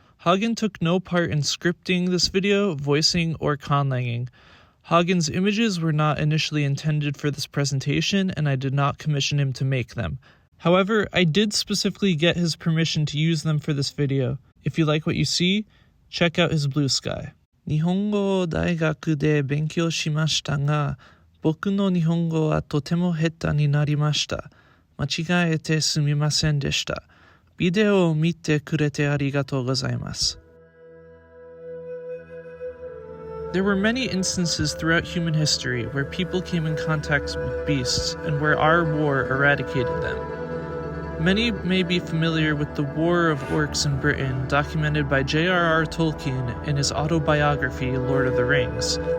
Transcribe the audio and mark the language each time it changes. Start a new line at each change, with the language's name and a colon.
English: Hagen took no part in scripting this video, voicing, or conlanging. Hagen's images were not initially intended for this presentation, and I did not commission him to make them. However, I did specifically get his permission to use them for this video. If you like what you see, check out his blue sky.
Japanese: 日本語を大学で勉強しましたが、僕の日本語はとても下手になりました。間違えてすみませんでした。ビデオを見てくれてありがとうございます。
English: There were many instances throughout human history where people came in contact with beasts and where our war eradicated them. Many may be familiar with the War of Orcs in Britain, documented by J.R.R. Tolkien in his autobiography, Lord of the Rings.